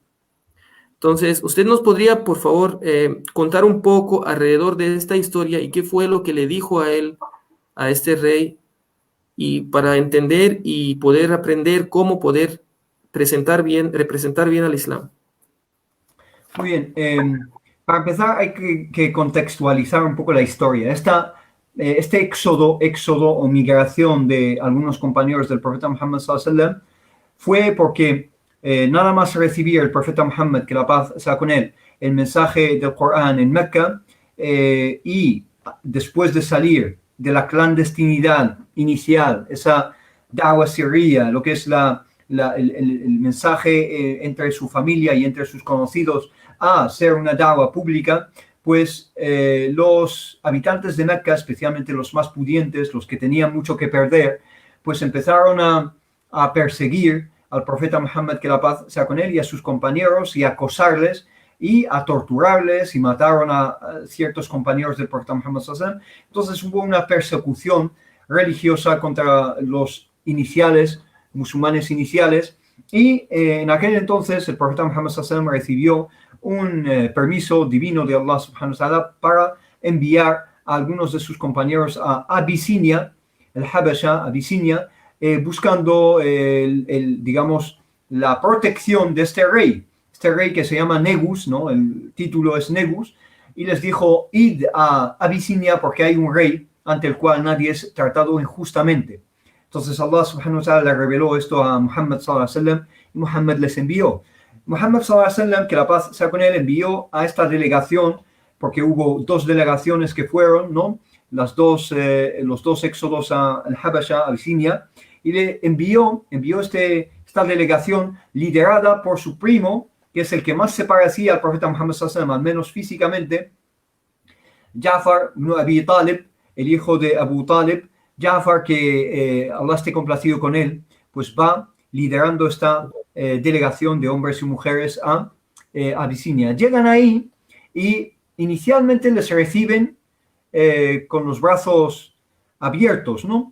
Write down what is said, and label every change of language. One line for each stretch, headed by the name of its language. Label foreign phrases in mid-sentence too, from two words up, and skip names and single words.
Spanish: Entonces, ¿usted nos podría, por favor, contar un poco alrededor de esta historia y qué fue lo que le dijo a él, a este rey, y para entender y poder aprender cómo poder representar bien al Islam? Muy bien. Para empezar, hay que contextualizar un poco la historia. Este éxodo o migración de algunos compañeros del profeta Muhammad
Arabic: sallallahu alaihi wasallam
Spanish: fue porque nada más recibir el profeta Muhammad, que la paz sea con él, el mensaje del Corán en Mecca, y después de salir de la clandestinidad inicial, esa
Arabic: da'wa sirriya,
Spanish: lo que es el mensaje entre su familia y entre sus conocidos a ser una da'wa pública, pues los habitantes de Mecca, especialmente los más pudientes, los que tenían mucho que perder, pues empezaron a perseguir al profeta Muhammad, que la paz sea con él, y a sus compañeros, y a acosarles, y a torturarles, y mataron a ciertos compañeros del profeta Muhammad
Arabic: sallallahu alaihi wasallam.
Spanish: Entonces hubo una persecución religiosa contra los iniciales, musulmanes iniciales, y en aquel entonces el profeta Muhammad
Arabic: sallallahu alaihi wasallam
Spanish: recibió un permiso divino de Allah
Arabic: subhanahu wa ta'ala
Spanish: para enviar a algunos de sus compañeros a Abisinia, el Habasha, Abisinia, buscando, digamos, la protección de este rey que se llama Negus, ¿no? El título es Negus, y les dijo, id a Abisinia porque hay un rey ante el cual nadie es tratado injustamente. Entonces Allah
Arabic: subhanahu wa ta'ala
Spanish: le reveló esto a Muhammad
Arabic: sallallahu alaihi wasallam,
Spanish: y Muhammad les envió.
Arabic: Muhammad sallallahu alaihi wasallam,
Spanish: que la paz sea con él, envió a esta delegación, porque hubo dos delegaciones que fueron, ¿no? Los dos éxodos al Habasha, a Abisinia, y le envió esta delegación liderada por su primo, que es el que más se parecía al profeta Muhammad
Arabic: sallallahu alaihi wasallam,
Spanish: al menos físicamente, Ja'far ibn Abi Talib, el hijo de Abu Talib. Ja'far, que Allah esté complacido con él, pues va liderando esta delegación de hombres y mujeres a Abisinia. Llegan ahí y inicialmente les reciben con los brazos abiertos, ¿no?